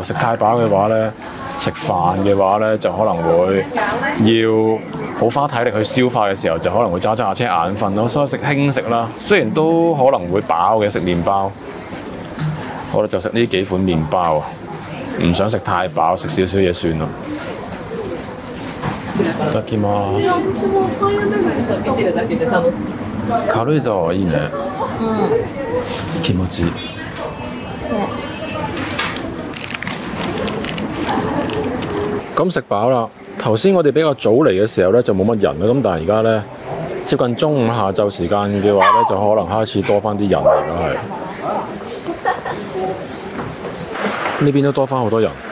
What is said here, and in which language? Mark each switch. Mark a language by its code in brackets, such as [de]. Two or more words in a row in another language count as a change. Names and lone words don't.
[yue] 食太飽嘅話咧，食飯嘅話咧就可能會要好花體力去消化嘅時候，就可能會揸下車眼瞓咯。所以食輕食啦，雖然都可能會飽嘅，食麵包。我哋就食呢幾款麵包，唔想食太飽，食少少嘢算啦。 [ja] いただきます。軽井沢はいいね。気持ちいい。 [yue] 咁食飽啦。頭先我哋比較早嚟嘅時候咧就冇乜人啦，咁但係而家咧接近中午下晝時間嘅話咧，就可能開始多翻啲人嚟啦，係。呢邊都多翻好多人。